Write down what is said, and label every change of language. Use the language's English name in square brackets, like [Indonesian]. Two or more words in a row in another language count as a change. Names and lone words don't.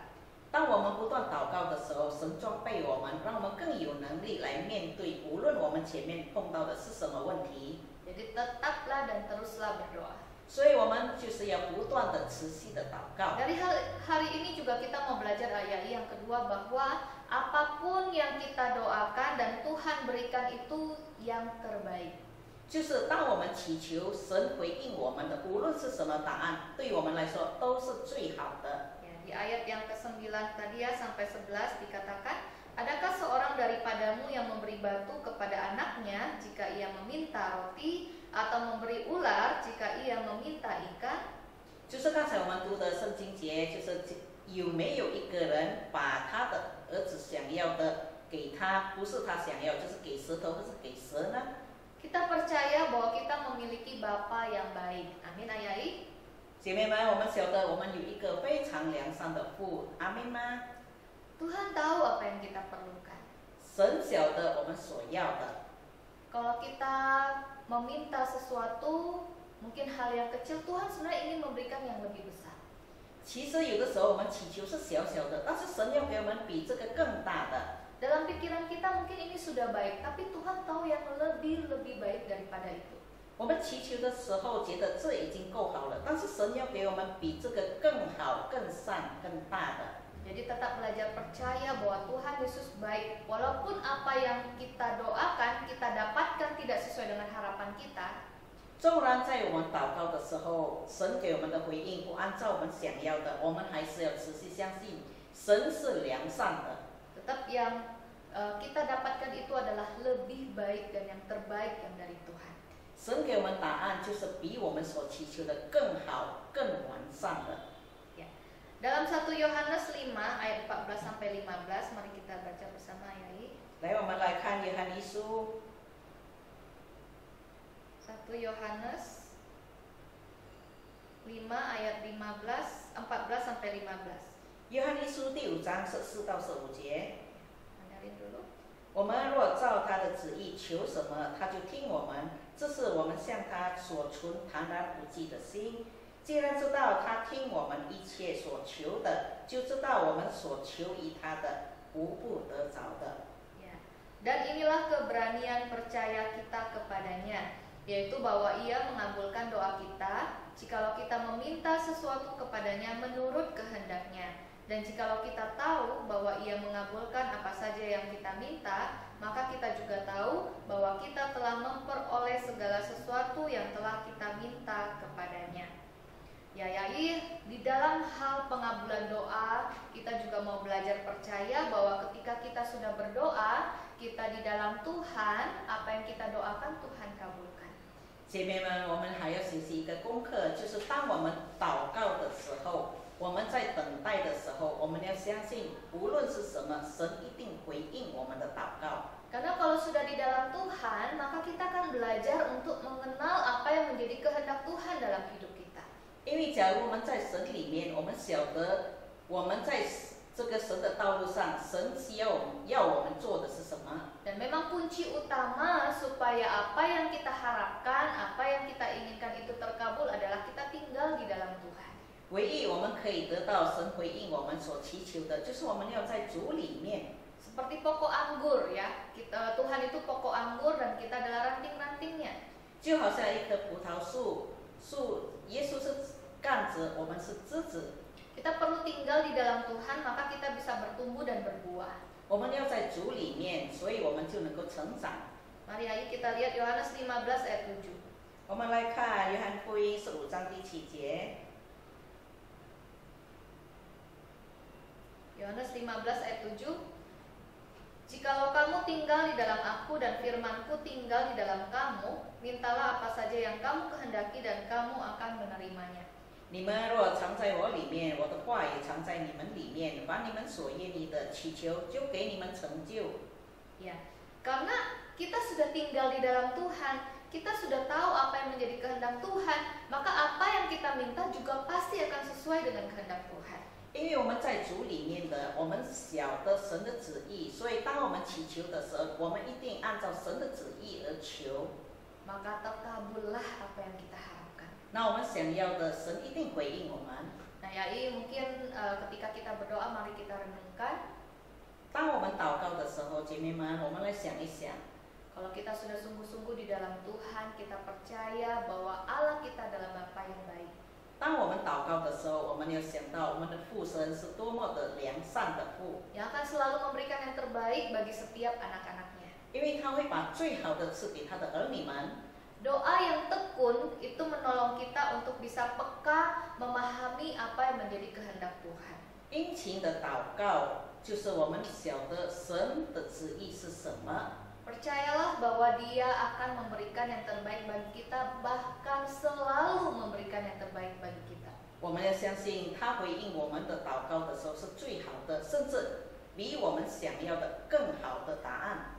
[Chinese] 当我们不断祷告的时候，神装备我们，让我们更有能力来面对，无论我们前面碰到的是什么问题。 [Indonesian] Jadi tetaplah dan teruslah berdoa. [Chinese] 所以我们就是要不断的持续的祷告。 [Indonesian] Dari hari ini juga kita mau belajar ayat yang kedua bahwa apapun yang kita doakan dan Tuhan berikan itu yang terbaik. [Chinese] 就是当我们祈求神回应我们的，无论是什么答案，对我们来说都是最好的。 [Indonesian] Ya, di ayat yang ke-9 tadi ya sampai 11 dikatakan, adakah seorang daripadamu yang memberi batu kepada anaknya jika ia meminta roti, atau memberi ular jika ia meminta ikan? [Chinese] 就是刚才我们读的圣经节，就是有没有一个人把他的儿子想要的给他，不是他想要，就是给石头或是给蛇呢？ [Indonesian] Kita percaya bahwa kita memiliki Bapa yang baik. Amin ayai. [Chinese] 姐妹们，我们晓得我们有一个非常良善的父，阿门吗？ [Indonesian] Tuhan tahu apa yang kita perlukan. [Chinese] 神晓得我们所要的。 [Indonesian] Kalau kita meminta sesuatu, mungkin hal yang kecil, Tuhan sebenarnya ingin memberikan yang lebih besar. [Chinese] 其实有的时候我们祈求是小小的，但是神要给我们比这个更大的。 [Indonesian] Dalam pikiran kita mungkin ini sudah baik, tapi Tuhan tahu yang lebih baik daripada itu. [Chinese] 我们祈求的时候觉得这已经够好了，但是神要给我们比这个更好、更善、更大的。 [Indonesian] Jadi tetap belajar percaya bahwa Tuhan Yesus baik. Walaupun apa yang kita doakan, kita dapatkan tidak sesuai dengan harapan kita. [Chinese] 纵然在我们祷告的时候，神给我们的回应不按照我们想要的，我们还是要持续相信神是良善的。 [Indonesian] Tetap yang kita dapatkan itu adalah lebih baik dan yang terbaik yang dari Tuhan. [Chinese] 神给我们答案就是比我们所祈求的更好、更完善的。 [Indonesian] Ya. Dalam 1 Yohanes 5 ayat 14 sampai 15, mari kita baca bersama ayat. [Chinese] 来，我们来看约翰一书 [Indonesian] 1 Yohanes 5 ayat 15, 14 sampai 15. [Chinese] 约翰一书第5章14到15节。 [Indonesian] Dengerin dulu. [Chinese] 我们若照他的旨意求什么，他就听我们。这是我们向他所存坦然无忌的心。既然知道他听我们一切所求的，就知道我们所求于他的，无不得着的。 [Indonesian] Ya. Dan inilah keberanian percaya kita kepadanya, yaitu bahwa ia mengabulkan doa kita jikalau kita meminta sesuatu kepadanya menurut kehendaknya. Dan jikalau kita tahu bahwa ia mengabulkan apa saja yang kita minta, maka kita juga tahu bahwa kita telah memperoleh segala sesuatu yang telah kita minta kepadanya. Ya, Yai, di dalam hal pengabulan doa, kita juga mau belajar percaya bahwa ketika kita sudah berdoa, kita di dalam Tuhan, apa yang kita doakan Tuhan kabulkan. [Chinese] 姐妹们，我们还要学习一个功课，就是当我们祷告的时候，我们在等待的时候，我们要相信，无论是什么，神一定回应我们的祷告。 [Indonesian] Karena kalau sudah di dalam Tuhan, maka kita akan belajar untuk mengenal apa yang menjadi kehendak Tuhan dalam hidup kita. [Chinese] 因为假如我们在神里面，我们晓得我们在这个神的道路上，神需要我们做的是什么。 [Indonesian] Dan memang kunci utama supaya apa yang kita harapkan, apa yang kita inginkan itu terkabul adalah kita tinggal di dalam Tuhan. [Chinese] 唯一我们可以得到神回应我们所祈求的，就是我们要在主里面。 [Indonesian] Seperti pokok anggur ya, Tuhan itu pokok anggur dan kita adalah ranting-rantingnya. [Chinese] 就好像一棵葡萄树，耶稣是杆子，我们是枝子。 [Indonesian] Kita perlu tinggal di dalam Tuhan, maka kita bisa bertumbuh dan berbuah. [Chinese] 我们要在主里面，所以我们就能够成长。 [Indonesian] Mari ayo kita lihat Yohanes 15 ayat 7. [Chinese] 我们来看约翰福音15章第7节。 [Indonesian] Yohanes 15 ayat 7. Jikalau kamu tinggal di dalam aku dan firmanku tinggal di dalam kamu, mintalah apa saja yang kamu kehendaki dan kamu akan menerimanya. [Chinese] 你们若常在我里面，我的话也常在你们里面，把你们所愿意的祈求，就给你们成就。 [Indonesian] Ya, karena kita sudah tinggal di dalam Tuhan, kita sudah tahu apa yang menjadi kehendak Tuhan, maka apa yang kita minta juga pasti akan sesuai dengan kehendak Tuhan. [Chinese] 因为我们在主里面的，我们晓得神的旨意，所以当我们祈求的时候，我们一定按照神的旨意而求。 [Indonesian] Maka terkabullah apa yang kita harapkan. [Chinese] 那我们想要的，神一定回应我们。 [Indonesian] Nah, Yai, mungkin ketika kita berdoa, mari kita renungkan. [Chinese] 当我们祷告的时候，姐妹们，我们来想一想， [Indonesian] Kalau kita sudah sungguh-sungguh di dalam Tuhan, kita percaya bahwa Allah kita adalah Bapa yang baik. [Chinese] 当我们祷告的时候，我们要想到我们的父神是多么的良善的父， [Indonesian] Yang akan selalu memberikan yang terbaik bagi setiap anak-anaknya. [Chinese] 因为他会把最好的赐给他的儿女们。 [Indonesian] Doa yang tekun itu menolong kita untuk bisa peka memahami apa yang menjadi kehendak Tuhan. [Chinese] 殷勤的祷告，就是我们晓得神的旨意是什么。 [Indonesian] Percayalah bahwa Dia akan memberikan yang terbaik bagi kita, bahkan selalu memberikan yang terbaik bagi kita. [Chinese] 我们要相信他回应我们的祷告的时候是最好的，甚至比我们想要的更好的答案。